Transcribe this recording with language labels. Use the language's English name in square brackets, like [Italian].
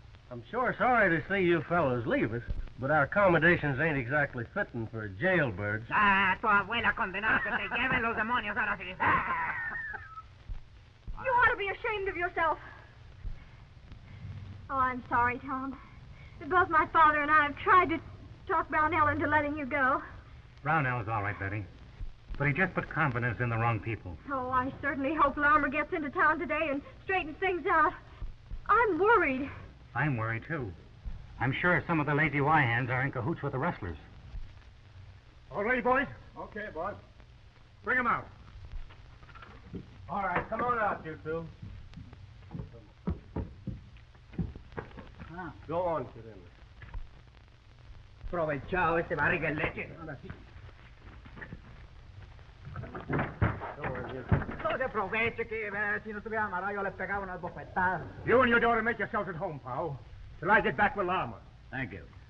[English] I'm sure sorry to see you fellows leave us, but our accommodations ain't exactly fitting for jailbirds. [Spanish] Ah, tu abuela condenada que te lleven los demonios ahora sí. [English] You ought to be ashamed of yourself. Oh, I'm sorry, Tom. Both my father and I have tried to talk Brownell into letting you go. Brownell's all right, Betty. But he just put confidence in the wrong people. Oh, I certainly hope Larimer gets into town today and straightens things out. I'm worried. I'm worried, too. I'm sure some of the Lazy Y hands are in cahoots with the rustlers. All ready, boys? Okay, boss. Bring him out. All right, come on out, you two. Go on, kid. [Spanish] Aprovechado este barriga en leche. No se aproveche que si no estuviera amarrado yo le pegaba unas bofetadas. [English] You and your daughter make yourselves at home, pal, till I get back with Larimer. Thank you.